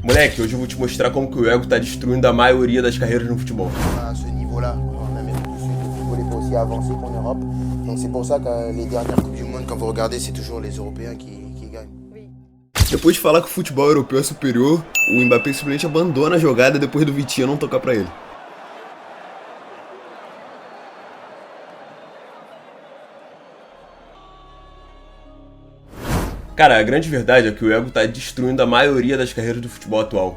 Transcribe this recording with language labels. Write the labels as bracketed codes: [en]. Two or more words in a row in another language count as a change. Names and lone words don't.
[pt] Moleque, hoje eu vou te mostrar como que o ego tá destruindo a maioria das carreiras no futebol. [fr] À ce niveau-là, en Amérique du Sud, le football est pas aussi avancé qu'en Europe. Donc c'est pour ça que les dernières Coupes du Monde, quand vous regardez, c'est toujours les Européens qui gagnent. [pt] Depois de falar que o futebol europeu é superior, o Mbappé simplesmente abandona a jogada depois do Vitinha não tocar pra ele. Cara, a grande verdade é que o ego tá destruindo a maioria das carreiras do futebol atual.